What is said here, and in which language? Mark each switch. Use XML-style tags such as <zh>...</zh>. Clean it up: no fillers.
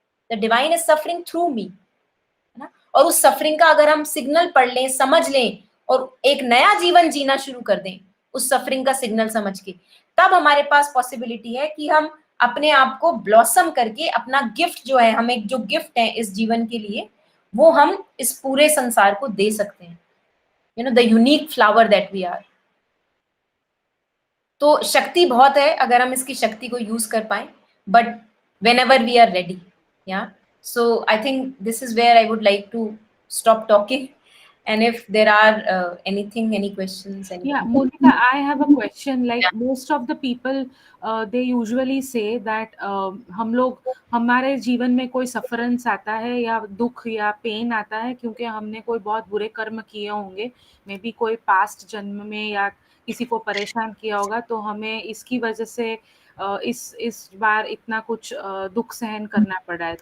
<en>the divine is suffering through me,</en> <hi>है ना। और उस सफरिंग का अगर हम सिग्नल पढ़ लें, समझ लें और एक नया जीवन जीना शुरू कर दें उस सफरिंग का सिग्नल समझ के, तब हमारे पास पॉसिबिलिटी है कि हम अपने आप को ब्लॉसम करके अपना गिफ्ट जो है, हमें जो गिफ्ट है इस जीवन के लिए, वो हम इस पूरे संसार को दे सकते हैं,</hi> <en>The unique flower that we are.</en> <hi>तो शक्ति बहुत है अगर हम इसकी शक्ति को यूज कर पाए, but</hi> <en>whenever we are ready, yeah. So I think this is where I would like to stop talking, and if there are any questions, Yeah, Monica, I have a question. Like most of the people, they usually say that</en> <hi>हम लोग, हमारे जीवन में कोई सफरेंस आता है या दुख या पेन आता है क्योंकि हमने कोई बहुत बुरे कर्म किए होंगे, मे बी कोई पास्ट जन्म में, या किसी को परेशान किया होगा, तो हमें इसकी वजह से इस बार इतना कुछ दुख सहन करना पड़ा है।</hi>